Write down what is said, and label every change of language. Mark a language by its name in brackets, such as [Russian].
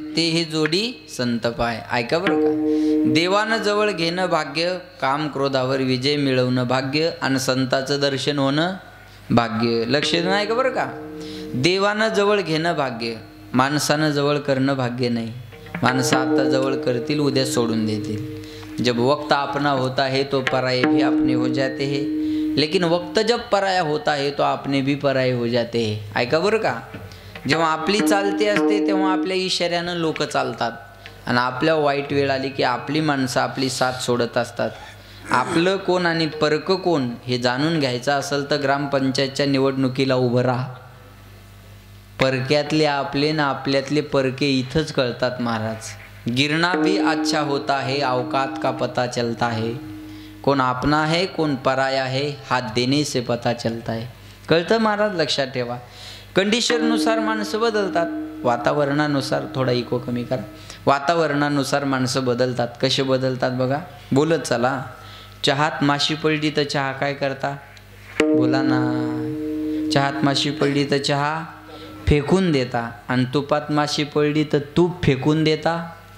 [Marathi] ते ही जोडी संत पाय. ऐका बरं का. देवानं जवळ घेणं भाग्य, काम क्रोधावर विजय मिळवणं भाग्य आणि संताचं दर्शन होणं भाग्य. लक्ष देऊन ऐका बरं का. देवानं जवळ घेणं भाग्य, माणसानं जवळ करणं भाग्य नाही. माणसं आता जवळ करतील, उद्या सोडून देतील. [Hindi] जब वक्त अपना होता है तो पराये भी अपने हो जाते हैं, लेकिन वक्त जब पराया होता है तो अपने भी पराये हो जाते हैं. [Marathi] ऐका बरं का. जेव्हा आपली चालती असते तेव्हा आपल्या इशाऱ्यानं लोक चालतात आणि आपल्या वाईट वेळ आली की आपली माणसं आपली साथ सोडत असतात. आपलं कोण आणि परक कोण हे जाणून घ्यायचं असेल तर ग्रामपंचायतच्या निवडणुकीला उभं राहा. परक्यातले आपले ना आपल्यातले परके इथंच कळतात महाराज. [Hindi] गिरना भी अच्छा होता है, औकात का पता चलता है. कौन अपना है कौन पराया है हाथ देने से पता चलता है. [Marathi] कळतं महाराज. लक्षात ठेवा. कंडिशननुसार माणसं बदलतात. वातावरणानुसार, थोडा इको कमी करा. वातावरणानुसार माणसं बदलतात. कसे बदलतात बघा. बोलत चला. चहात माशी पडली तर चहा काय करता? बोला ना. चहात माशी पडली तर चहा फेकून देता आणि तुपात माशी पडली तर तूप फेकून देता.